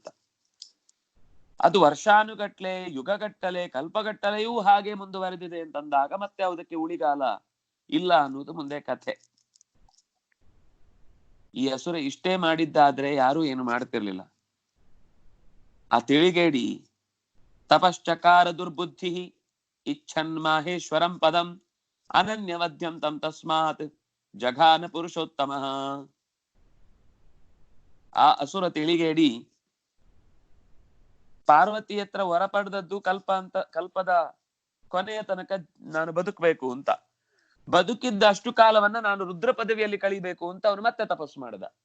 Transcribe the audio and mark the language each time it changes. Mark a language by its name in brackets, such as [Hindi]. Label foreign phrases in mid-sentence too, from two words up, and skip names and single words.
[Kannada] ಅದು ವರ್ಷಾನುಗಟ್ಲೆ, ಯುಗಗಟ್ಟಲೆ, ಕಲ್ಪಗಟ್ಟಲೆಯೂ ಹಾಗೆ ಮುಂದುವರೆದಿದೆ ಅಂತಂದಾಗ ಮತ್ತೆ ಅದಕ್ಕೆ ಉಳಿಗಾಲ ಇಲ್ಲ ಅನ್ನೋದು ಮುಂದೆ ಕಥೆ. ಈ ಅಸುರ ಇಷ್ಟೇ ಮಾಡಿದ್ದಾದ್ರೆ ಯಾರು ಏನು ಮಾಡ್ತಿರ್ಲಿಲ್ಲ. ಆ ತಿಳಿಗೇಡಿ [Sanskrit] ತಪಶ್ಚಕಾರ ದುರ್ಬುದ್ಧಿ ಇಚ್ಛನ್ ಮಾಹೇಶ್ವರಂ ಪದಂ ಅನನ್ಯವದ್ಯಂ ತಂ ತಸ್ಮಾತ್ ಜಘಾನ ಪುರುಷೋತ್ತಮ. [Kannada] ಆ ಅಸುರ ತಿಳಿಗೇಡಿ ಪಾರ್ವತಿ ಹತ್ರ ವರ ಪಡೆದದ್ದು ಕಲ್ಪದ ಕೊನೆಯ ತನಕ ನಾನು ಬದುಕಬೇಕು ಅಂತ. ಬದುಕಿದ್ದ ಅಷ್ಟು ಕಾಲವನ್ನ ನಾನು ರುದ್ರ ಪದವಿಯಲ್ಲಿ ಕಳಿಬೇಕು ಅಂತ ಅವನು ಮತ್ತೆ ತಪಸ್ಸು ಮಾಡಿದ.